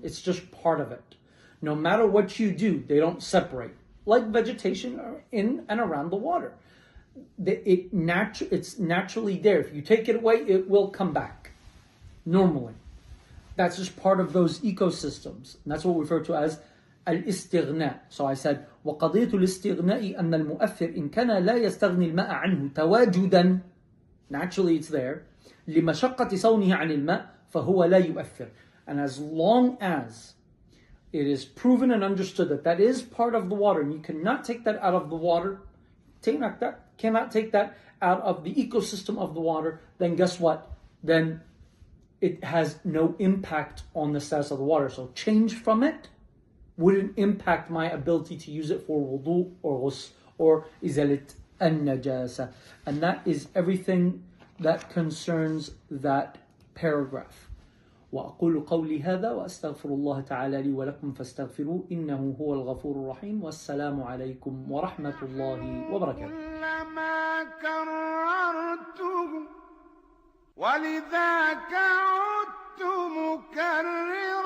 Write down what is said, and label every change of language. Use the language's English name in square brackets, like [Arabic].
[English] It's just part of it. No matter what you do, they don't separate. Like vegetation in and around the water. It's naturally there. If you take it away, it will come back. Normally. That's just part of those ecosystems. And that's what we refer to as al-istighna. So I said, [Arabic] وَقَضِيَةُ الْإِسْتِغْنَاءِ أَنَّ الْمُؤَثِّرْ إِنْ كَانَ لَا يَسْتَغْنِي الْمَاءَ عَنْهُ تَوَاجُدًا. [English] Naturally it's there. [Arabic] لِمَشَقَّةِ صَوْنِهِ عَنِ الْمَاءِ فَهُوَ لَا يُؤَثِّرْ. [English] And as long as it is proven and understood that that is part of the water, and you cannot take that out of the water, cannot take that out of the ecosystem of the water, then guess what? Then it has no impact on the status of the water. So change from it wouldn't impact my ability to use it for wudu or ghusl or izalat an-najasa. And that is everything that concerns that paragraph. [Arabic] وأقول قولي هذا وأستغفر الله تعالى لي ولكم فاستغفروه إنه هو الغفور الرحيم والسلام عليكم ورحمة الله وبركاته. كلما كررته ولذاك عدت مكررا